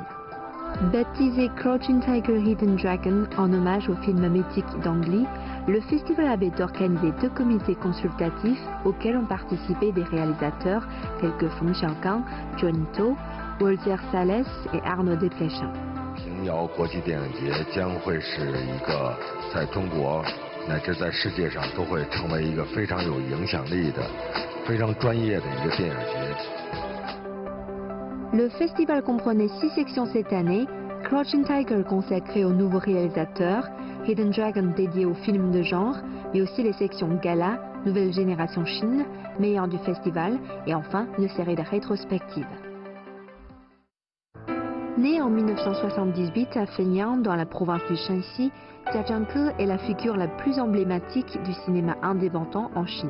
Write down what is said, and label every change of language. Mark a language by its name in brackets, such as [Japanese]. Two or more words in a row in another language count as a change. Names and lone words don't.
[French] Baptisé Crouching Tiger, Hidden Dragon en hommage au film mythique d'Ang Lee, le festival avait organisé 2 comités consultatifs auxquels ont participé des réalisateurs tels que Feng Xiaogang, Johnny To, Walter Salles et Arnaud Desplechin. [Chinese] 平遥国际电影节将会是一个在中国乃至在世界上都会成为一个非常有影响力的、非常专业的一个电影节。 [French] Le festival comprenait 6 sections cette année, Crouching Tiger consacré aux nouveaux réalisateurs, Hidden Dragon dédié aux films de genre, mais aussi les sections Gala, Nouvelle Génération Chine, Meilleur du festival et enfin une série de rétrospectives. Né en 1978 à Fenyang, dans la province du Shanxi, Jia Zhangke est la figure la plus emblématique du cinéma indépendant en Chine.